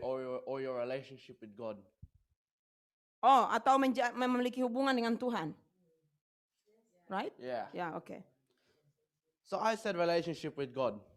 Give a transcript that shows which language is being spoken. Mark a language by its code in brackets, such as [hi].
[en] or your relationship with God? [id] atau memiliki hubungan dengan Tuhan? [en] Right? Yeah. [id] Ya, oke. [en] So I said relationship with God.